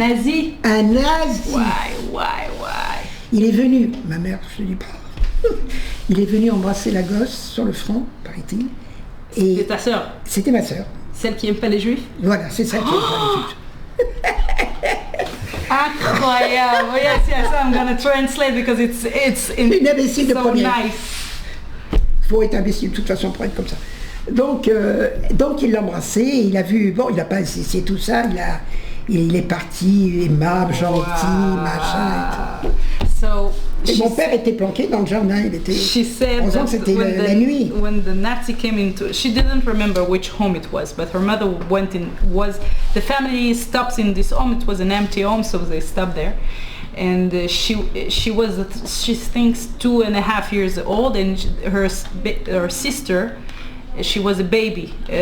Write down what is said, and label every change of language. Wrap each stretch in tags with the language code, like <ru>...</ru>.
<fr>Un nazi? Un nazi.</fr> <en>Why?</en> <fr>Il est venu, ma mère, je ne dis pas, il est venu embrasser la gosse sur le front, paraît-il. C'était ta sœur? C'était ma sœur. Celle qui n'aime pas les juifs? Voilà, c'est ça qui aime pas les juifs. Incroyable!</fr> <en>Yes, I'm gonna translate because it's</en> <fr>une imbécile de</fr> <en>so</en> <fr>première.</fr> <en>Nice.</en> <fr>Faut être imbécile de toute façon pour être comme ça. Donc il l'a embrassé, il a vu, bon, il n'a pas insisté tout ça, il est parti, aimable, gentil, machin et tout. Et mon père était planqué dans le jardin, il était...</fr> <en>She said that</en> <fr>c'était la nuit.</fr> <en>When the Nazi came into, she didn't remember which home it was, but her mother went in, the family stops in this home, it was an empty home, so they stopped there. And she thinks 2.5 years old, and her sister, she was a baby.</en>